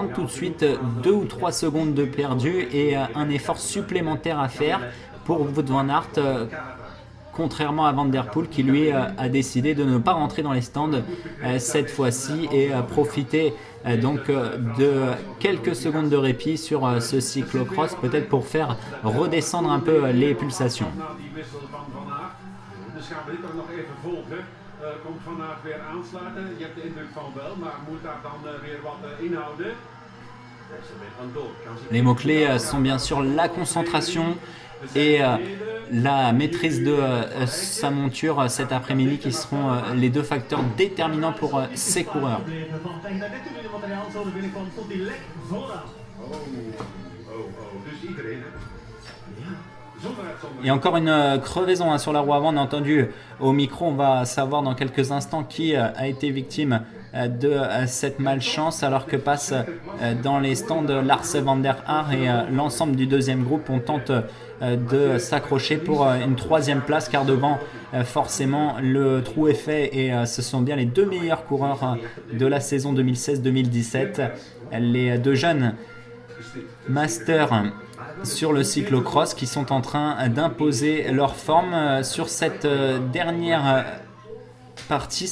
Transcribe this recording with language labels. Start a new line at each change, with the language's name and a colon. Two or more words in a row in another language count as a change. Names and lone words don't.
French: Tout de suite, 2 ou 3 secondes de perdu et un effort supplémentaire à faire pour Wout van Aert. Contrairement à Van Der Poel qui lui a décidé de ne pas rentrer dans les stands cette fois-ci et profiter donc de quelques secondes de répit sur ce cyclocross, peut-être pour faire redescendre un peu les pulsations.
Dutch: Na die wissel van Van Aert. Dus gaan we dit ook nog even volgen. Komt Van Aert weer aansluiten? Je hebt de indruk van wel, maar moet daar dan weer wat inhouden?
French: Les mots-clés sont bien sûr la concentration et la maîtrise de sa monture cet après-midi qui seront les 2 facteurs déterminants pour ces coureurs.
Dutch: Van tegen dat net toen in de materiaalzone binnenkwam, stond hij lek vooraan. Dus iedereen, hè? Zonder uitzondering.
French: Et encore une crevaison sur la roue avant, on a entendu au micro, on va savoir dans quelques instants qui a été victime de cette malchance alors que passe dans les stands Lars Van Der Aert et l'ensemble du 2e groupe. On tente de s'accrocher pour une 3e place car devant forcément le trou est fait et ce sont bien les 2 meilleurs coureurs de la saison 2016-2017, les 2 jeunes masters sur le cyclocross qui sont en train d'imposer leur forme sur cette dernière partie.